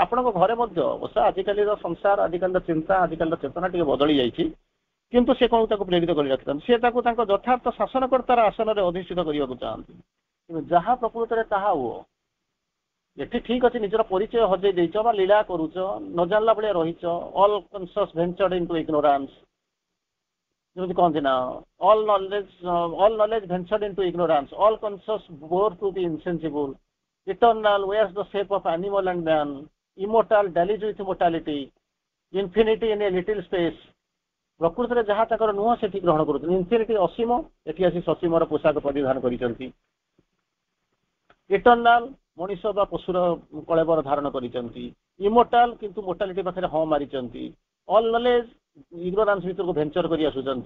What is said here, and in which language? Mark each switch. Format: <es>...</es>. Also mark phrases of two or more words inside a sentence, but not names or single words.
<or>ଆପଣଙ୍କ ଘରେ ମଧ୍ୟ ଅବଶ୍ୟ ଆଜିକାଲିର ସଂସାର, ଆଜିକାଲିର ଚିନ୍ତା, ଆଜିକାଲିର ଚେତନା ଟିକେ ବଦଳି ଯାଇଛି, କିନ୍ତୁ ସେ କଣ ତାକୁ ପ୍ରେରିତ କରି ରଖିଥାନ୍ତି। ସେ ତାକୁ ତାଙ୍କ ଯଥାର୍ଥ ଶାସନକର୍ତ୍ତାର ଆସନରେ ଅଧିଷ୍ଠିତ କରିବାକୁ ଚାହାନ୍ତି। କିନ୍ତୁ ଯାହା ପ୍ରକୃତରେ ତାହା ହୁଅ, ଏଠି ଠିକ ଅଛି ନିଜର ପରିଚୟ ହଜେଇ ଦେଇଛ ବା ଲୀଳା କରୁଛ, ନ ଜାଣିଲା ଭଳିଆ ରହିଛ,</or> <en>all conscious ventured into ignorance,</en> <or>ଯେମିତି କହନ୍ତି ନା</or> <en>all knowledge ventured into ignorance, all conscious bore to the insensible, eternal wears the shape of animal and man, immortal dallies with mortality, infinity in a little space।</en> <or>ପ୍ରକୃତରେ ଯାହା ତାଙ୍କର ନୁହଁ ସେଠି ଗ୍ରହଣ କରୁଛନ୍ତି। ଇନଫିନିଟି ଅସୀମ, ଏଠି ଆସି ସସୀମର ପୋଷାକ ପରିଧାନ କରିଛନ୍ତି। ଇଟର୍ନାଲ ମଣିଷ ବା ପଶୁର କଳେବର ଧାରଣ କରିଛନ୍ତି। ଇମୋର୍ଟାଲ କିନ୍ତୁ ମୋର୍ଟାଲିଟି ପାଖରେ ହଁ ମାରିଛନ୍ତି।</or> <en>all knowledge</en> <or>ଇଗ୍ନୋରାନ୍ସ ଭିତରକୁ ଭେଞ୍ଚର କରି ଆସୁଛନ୍ତି।</or>